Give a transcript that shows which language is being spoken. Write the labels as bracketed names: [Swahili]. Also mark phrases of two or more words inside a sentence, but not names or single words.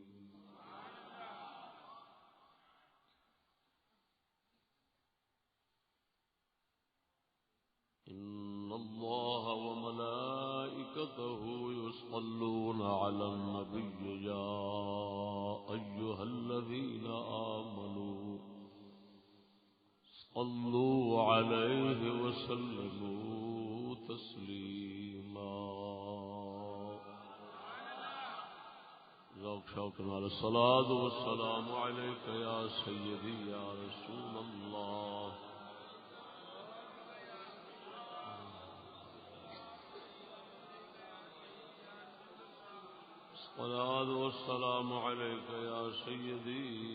[Arabic] إن الله وملائكته يصلون على النبي يا أيها الذين آمنوا صلوا عليه وسلموا تسليما [Punjabi] ذوق شوق نال [Arabic] الصلاة والسلام عليك يا سيدي يا رسول الله الصلاة والسلام عليك يا سيدي